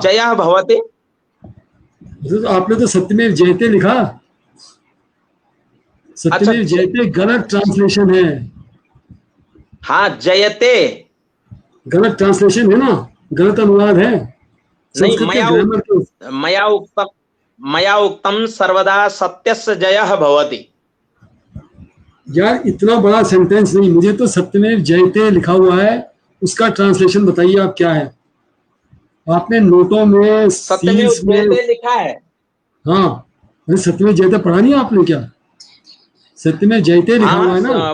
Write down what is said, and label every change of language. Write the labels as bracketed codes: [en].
[sa] जया भवति। [hi] तो आपने तो सत्यमेव जयते लिखा, सत्यमेव अच्छा, जयते गलत ट्रांसलेशन है। हाँ, जयते गलत ट्रांसलेशन है ना, गलत अनुवाद है। नहीं, संस्कृत के ग्रामर के [sa] मया उक्तम सर्वदा सत्यस्य जयः भवति। [hi] यार इतना बड़ा सेंटेंस नहीं, मुझे तो सत्यमेव जयते लिखा हुआ है, उसका ट्रांसलेशन बताइए आप क्या है। आपने नोटों में, सत्यमेव सील्स में, जयते लिखा है। हाँ, अरे सत्यमेव जयते पढ़ा नहीं आपने क्या? सत्यमेव जयते लिखा हुआ है ना,